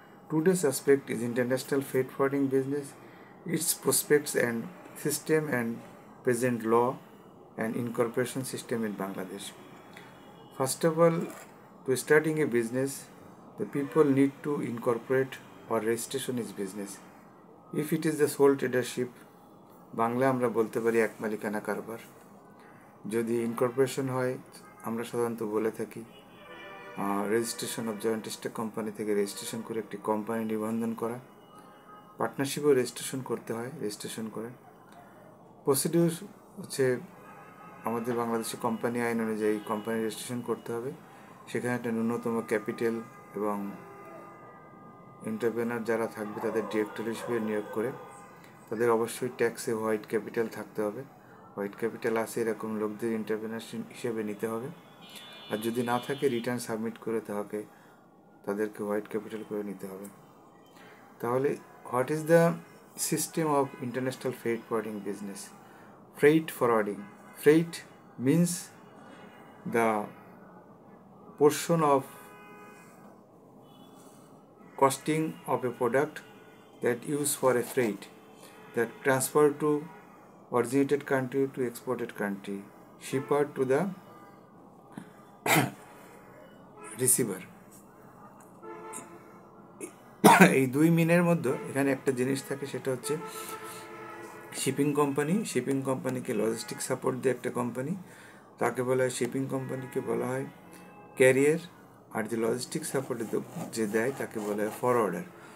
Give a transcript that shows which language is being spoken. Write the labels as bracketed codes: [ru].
[en] Today's aspect is international freight forwarding business, its prospects and system and present law and incorporation system in Bangladesh. First of all, to starting a business, the people need to incorporate or registration is business. If it is the sole tradership, [bn] Bangla আমরা বলতে পারি এক মালিকানা কারবার। যদি incorporation হয় আমরা সাধারণত বলে থাকি registration of joint stock company থেকে রেজিস্ট্রেশন করে একটি কোম্পানি নিবন্ধন করা, পার্টনারশিপও রেজিস্ট্রেশন করতে হয়, রেজিস্ট্রেশন করে প্রসিডিউর হচ্ছে আমাদের বাংলাদেশে কোম্পানি আইন অনুযায়ী কোম্পানি রেজিস্ট্রেশন করতে হবে, সেখানে একটা ন্যূনতম ক্যাপিটাল এবং এন্টারপ্রেনার যারা থাকবে তাদের ডিরেক্টর হিসেবে নিয়োগ করে তাদের অবশ্যই ট্যাক্সে হোয়াইট ক্যাপিটাল থাকতে হবে। হোয়াইট ক্যাপিটাল আছে এরকম লোকদের এন্টারপ্রেনার হিসেবে নিতে হবে, আর যদি না থাকে রিটার্ন সাবমিট করে তাদেরকে হোয়াইট ক্যাপিটাল করে নিতে হবে। [en] তাহলে what is the system of international freight forwarding business? Freight forwarding, freight means the portion of costing of a product that used for a freight that transfer to originated country to exported country, shipper to the receiver. [bn] এই দুই মিনের মধ্যে এখানে একটা জিনিস থাকে, সেটা হচ্ছে শিপিং কোম্পানি। শিপিং কোম্পানিকে লজিস্টিক সাপোর্ট দেয় একটা কোম্পানি, তাকে বলা হয় শিপিং কোম্পানিকে বলা হয় ক্যারিয়ার, আর যে লজিস্টিক সাপোর্ট যে দেয় তাকে বলা হয় ফরওয়ার্ডার।